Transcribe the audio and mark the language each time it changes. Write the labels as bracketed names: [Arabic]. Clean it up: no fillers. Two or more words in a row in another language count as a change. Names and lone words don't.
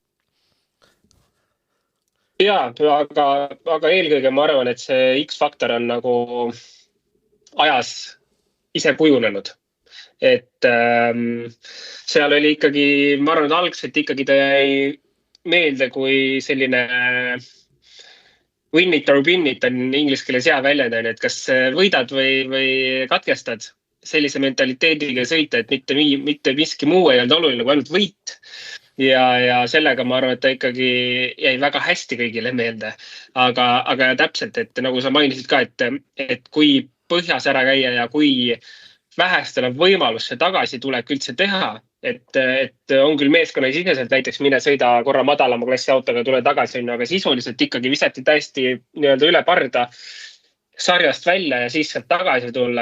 [Estonian] Jaa, aga eelkõige ma arvan, et see X-faktor on nagu ajas ise kujunenud. Et seal oli ikkagi, ma arvan, et algselt ikkagi ta jäi meelde kui selline [English] win it or win it [Estonian] on inglise keeles hea väljend, et kas võidad või katkestad sellise mentaliteediga sõita, et mitte miski muu ei olnud oluline kui ainult võit. Ja sellega ma arvan, et ta ikkagi jäi väga hästi kõigile meelde. Aga täpselt, et nagu sa mainisid ka, et kui põhjas ära käia ja kui vähestel on võimalus see tagasi tulek üldse teha, et on küll meeskonna siseselt näiteks mine sõida korra madalama klassi autoga, tule tagasi, aga sisuliselt ikkagi visati täiesti nii-öelda üle parda sarjast välja ja siis sealt tagasi tulla.